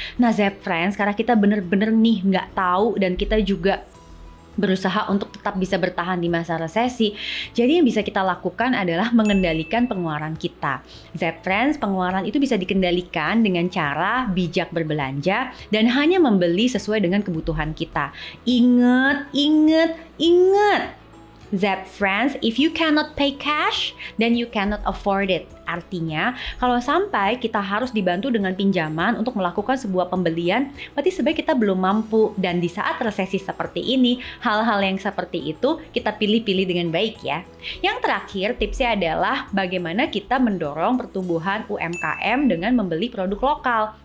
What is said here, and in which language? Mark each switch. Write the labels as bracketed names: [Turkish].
[Indonesian] Nah, Save Friends, karena kita bener-bener nih nggak tahu dan kita juga berusaha untuk tetap bisa bertahan di masa resesi, jadi yang bisa kita lakukan adalah mengendalikan pengeluaran kita. Save Friends, pengeluaran itu bisa dikendalikan dengan cara bijak berbelanja dan hanya membeli sesuai dengan kebutuhan kita. Ingat! [English] Save Friends, if you cannot pay cash, then you cannot afford it. [Indonesian] Artinya, kalau sampai kita harus dibantu dengan pinjaman untuk melakukan sebuah pembelian, berarti sebenarnya kita belum mampu. Dan di saat resesi seperti ini, hal-hal yang seperti itu kita pilih-pilih dengan baik ya. Yang terakhir, tipsnya adalah bagaimana kita mendorong pertumbuhan UMKM dengan membeli produk lokal.